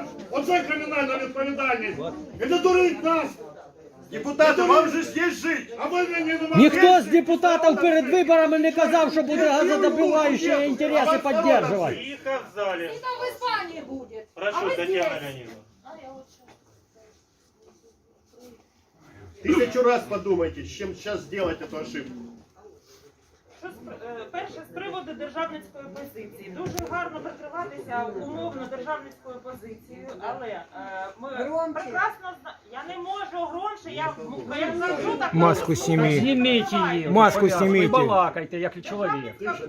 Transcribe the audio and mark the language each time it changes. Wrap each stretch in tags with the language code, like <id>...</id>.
<uk>Оце кримінальна відповідальність. Це дурить нас. Депутати, вам же ж є жити. А ви не Ніхто з депутатів перед виборами не казав, що буде газодобуваючі інтереси підтримувати.</uk> <ru>Тихо в зале. Там в Испании будет. Прошу, Татьяна Леонидовна. 1000 раз подумайте, с чем сейчас сделать эту ошибку.</ru> <uk>Перше, з приводу державницької позиції. Дуже гарно прикриватися умовно державницькою позицією, але ми прекрасно знаємо, я не можу громче, я кажу так.</uk> <ru>Маску сними.</ru> <uk>Зніміть її. Маску зніміть. Балакайте, як чоловік.</uk>